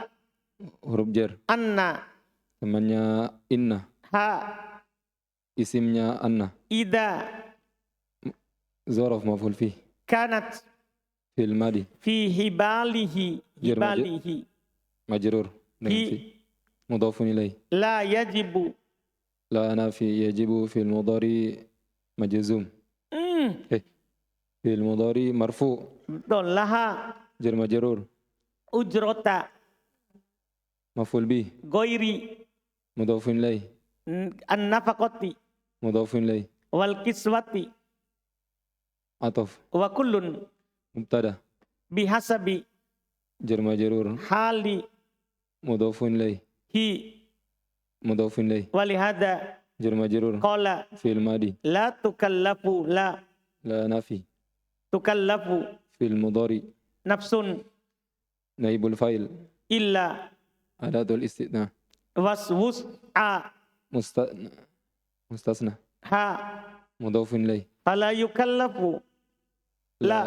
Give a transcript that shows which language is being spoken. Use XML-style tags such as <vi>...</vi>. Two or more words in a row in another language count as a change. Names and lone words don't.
<ar>حرف جر. Anna.</ar> <id>Temannya inna.</id> <ar>Ha.</ar> <id>Isimnya anna.</id> <ar>Ida. ظرف مفعول فيه. Kanat. فعل ماض. في حباله. Jar Hibalihi.</ar> <id>majrur. Dengan fi.</id> <ar>Fi. مضاف إليه. لا يجب. لا نافية يجب فعل مضارع مجزوم. فعل مضارع مرفوع.</ar> <id>Betul. Laha.</id> <ar>جار مجرور. Ujrota. مفعول به. Goiri. مضاف إليه. An-nafaqati. مضاف إليه. والكسوة. Atof. وكل. Mubtada. Bihasabi. جار مجرور. Hali. مضاف إليه. Hi. مضاف إليه. Walihada. جار مجرور. Qala. فعل ماض. لا تكلف. لا. لا نافية. Tukallafu. فعل مضارع. Nafsun. نائب الفاعل. Illa. أداة الاستثناء. Waswus'a. Mustasna. Ha. مضاف إليه. فلا يكلف. لا.</ar>